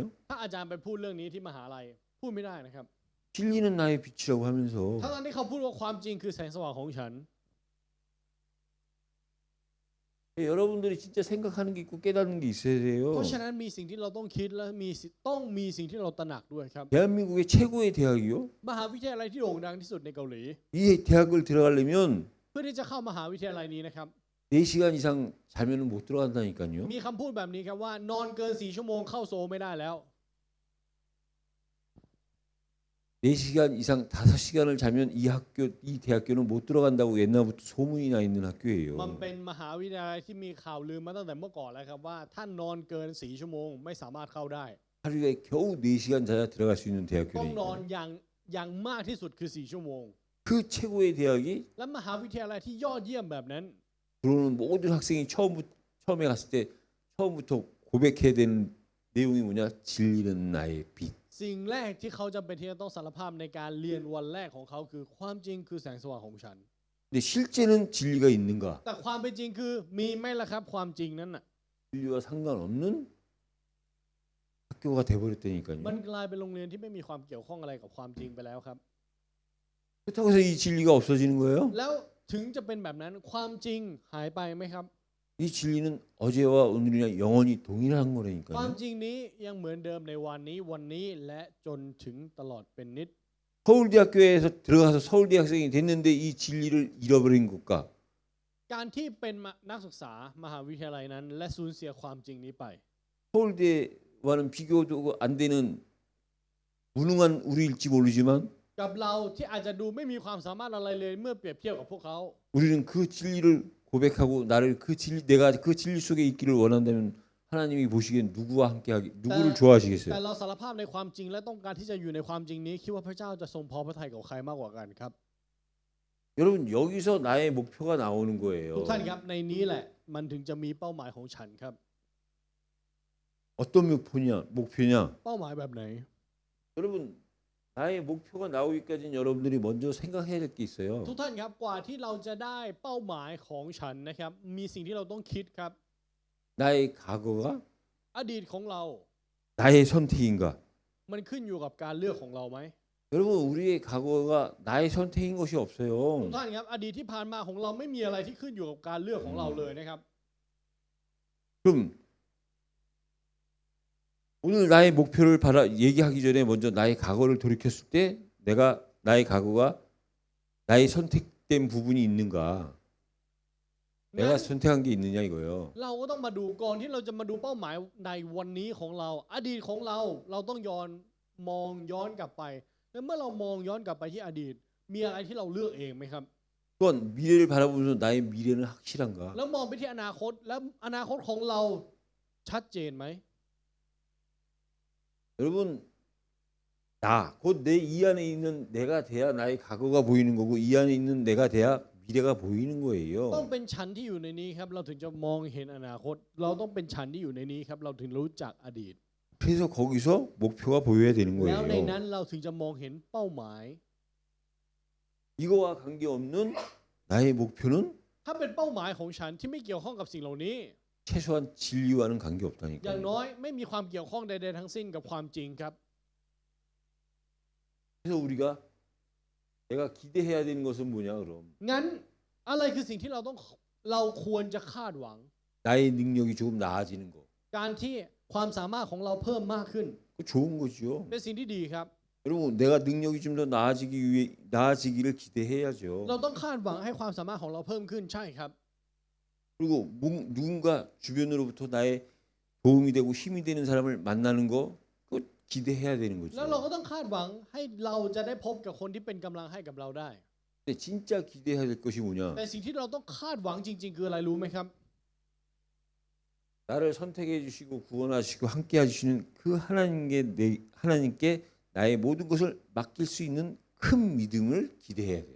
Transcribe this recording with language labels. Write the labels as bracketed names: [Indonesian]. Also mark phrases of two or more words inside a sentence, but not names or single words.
[Thai] ถ้าอาจารย์ไปพูดเรื่องนี้ที่มหาลัยพูดไม่ได้นะครับ [Korean] 진리는 나의 빛이라고 하면서 [Thai] ทั้งที่เขาพูดว่าความจริงคือแสงสว่างของฉัน [Korean] 여러분들이 진짜 생각하는 게 있고 깨닫는 게 있어야 [Thai] เพ [Korean] 돼요. [Thai] ราะฉะนั้นมีสิ่งที่เราต้องคิดและต้องมีสิ่งที่เราตระหนักด้วยครับ [Korean] 대한민국의 최고의 대학이요. [Thai] มหาวิทยาลัยที่โด่งดังที่สุดในเกาหลี [Korean] 이 대학을 들어가려면 [Thai] เพื่อที่จะเข้ามหาวิทยาลัยนี้นะครับ [Korean] 4시간 이상 자면 못 들어간다니까요. [Thai] มีคำพูดแบบนี้ครับว่านอนเกิน4 ชั่วโมงเข้าโซลไม่ได้แล้ว [Korean] 4시간 이상 5시간을 자면 이 대학교는 못 들어간다고 옛날부터 소문이 나 있는 [Thai] มัน [Korean] 학교예요. [Thai] เป็นมหาวิทยาลัยที่มีข่าวลือมาตั้งแต่เมื่อก่อนแล้วครับว่าถ้านอนเกิน4 ชั่วโมงไม่สามารถเข้าได้ [Korean] 하루에 겨우 4시간 자야 들어갈 수 있는 [Thai] ต้องนอน [Korean] 대학교니까. [Thai] อย่างมากที่สุดคือ4 ชั่วโมง [Korean] 그 최고의 대학이 [Thai] และมหาวิทยาลัยที่ยอดเยี่ยมแบบนั้น [Korean] 들어오는 모든 학생이 처음에 갔을 때 처음부터 고백해야 되는 내용이 뭐냐? 진리는 나의 빛. [Thai] สิ่งแรกที่เขาจำเป็นที่จะต้องสารภาพในการเรียนวันแรกของเขาคือความจริงคือแสงสว่างของฉัน [Korean] 근데 실제는 진리가 있는가? [Thai] แต่ความเป็นจริงคือมีไหมล่ะครับความจริงนั้นน่ะ [Korean] 진리와 상관없는 학교가 돼버렸다니까요. [Thai] มันกลายเป็นโรงเรียนที่ไม่มีความเกี่ยวข้องอะไรกับความจริงไปแล้วครับ [Korean] 그렇다고 해서 이 진리가 없어지는 거예요? [Thai] แล้วถึงจะเป็นแบบนั้นความจริงหายไปไหมครับ [Korean] 이 진리는 어제와 오늘이나 영원히 동일한 [Thai] ความ [Korean] 거라니까요. [Thai] จริงนี้ยังเหมือนเดิมในวันนี้และจนถึงตลอดเป็นนิจ [Korean] 서울대학교에서 들어가서 서울대 학생이 됐는데 이 진리를 잃어버린 것과 [Thai] การที่เป็นนักศึกษามหาวิทยาลัยนั้น และสูญเสียความจริงนี้ไป [Korean] 서울대와는 비교도 안 되는 무능한 우리일지 모르지만 [Thai] กับเราที่อาจจะดูไม่มีความสามารถอะไรเลยเมื่อเปรียบเทียบกับพวกเขา [Korean] 우리는 그 진리를 고백하고 나를 내가 그 진리 속에 있기를 원한다면 하나님이 보시기엔 누구와 함께하기 누구를 [Thai] แต่ [Korean] 좋아하시겠어요? [Thai] เราสารภาพในความจริงและต้องการที่จะอยู่ในความจริงนี้คิดว่าพระเจ้าจะทรงพอพระทัยกับใครมากกว่ากันครับ [Korean] 여러분 여기서 나의 목표가 나오는 [Thai] ทุก [Korean] 거예요. [Thai] ท่านครับในนี้แหละมันถึงจะมีเป้าหมายของฉันครับ [Korean] 어떤 목표냐? [Thai] เป้าหมายแบบไหน [Korean] 여러분 나의 목표가 나오기까지는 여러분들이 먼저 생각해야 될 게 있어요. [Thai] ทุกท่านครับกว่าที่เราจะได้เป้าหมายของฉันนะครับมีสิ่งที่เราต้องคิดครับ [Korean] 나의 과거가 [Thai] อดีตของเรา [Korean] 나의 선택인가? [Thai] มันขึ้นอยู่กับการเลือกของเราไหม [Korean] 여러분 우리의 과거가 나의 선택인 것이 [Thai] ทุก [Korean] 없어요. [Thai] ท่านครับอดีตที่ผ่านมาของเราไม่มีอะไรที่ขึ้นอยู่กับการเลือกของเราเลยนะครับ [Korean] 그럼 오늘 나의 목표를 얘기하기 전에 먼저 나의 과거를 돌이켰을 때 내가 나의 과거가 나의 선택된 부분이 있는가? 내가 선택한 게 있느냐 이거예요. [Thai] เราก็ต้องมาดูก่อนที่เราจะมาดูเป้าหมายในวันนี้ของเรา อดีตของเราต้องมองย้อนกลับไปแล้วเมื่อเรามองย้อนกลับไปที่อดีต มีอะไรที่เราเลือกเองไหมครับ [Korean] 또한 미래를 바라보면서 나의 미래는 확실한가? [Thai] แล้วมองไปที่อนาคตแล้วอนาคตของเราชัดเจนไหม [Korean] 여러분 곧 내 이 안에 있는 내가 돼야 나의 과거가 보이는 거고 이 안에 있는 내가 돼야 미래가 보이는 [Thai] ต้อง [Korean] 거예요. [Thai] เป็นฉันที่อยู่ในนี้ครับเราถึงจะมองเห็นอนาคต เราต้องเป็นฉันที่อยู่ในนี้ครับเราถึงรู้จักอดีต [Korean] 그래서 거기서 목표가 보여야 되는 [Thai] แล้วในนั้น [Korean] 거예요. [Thai] เราถึงจะมองเห็นเป้าหมาย [Korean] 이거와 관계없는 나의 목표는 [Thai] ถ้าเป็นเป้าหมายของฉันที่ไม่เกี่ยวข้องกับสิ่งเหล่านี้ [Korean] 최소한 진리와는 [Thai] อย่าง [Korean] 관계없다니까요. [Thai] น้อยไม่มีความเกี่ยวข้องใดๆทั้งสิ้นกับความจริงครับ [Korean] 그래서 우리가 내가 기대해야 되는 것은 뭐냐 그럼 [Thai] งั้นอะไรคือสิ่งที่เราควรจะคาดหวัง [Korean] 나의 능력이 조금 나아지는 거. [Thai] การที่ความสามารถของเราเพิ่มมากขึ้น [Korean] 그거 좋은 거죠. [Thai] เป็นสิ่งที่ดีครับ [Korean] 여러분 내가 능력이 좀 더 나아지기를 기대해야죠. [Thai] เราต้องคาดหวังให้ความสามารถของเราเพิ่มขึ้นใช่ครับ [Korean] 그리고 누군가 주변으로부터 나의 도움이 되고 힘이 되는 사람을 만나는 거 그거 기대해야 되는 [Thai] แล้วเรา [Korean] 거죠. [Thai] ก็ต้องคาดหวังให้เราจะได้พบกับคนที่เป็นกำลังให้กับเราได้ [Korean] 근데 진짜 기대해야 될 것이 뭐냐? [Thai] แต่สิ่งที่เราต้องคาดหวังจริง ๆ คืออะไรรู้ไหมครับ [Korean] 나를 선택해 주시고 구원하시고 함께 해주시는 그 하나님께 나의 모든 것을 맡길 수 있는 큰 믿음을 기대해야 돼요.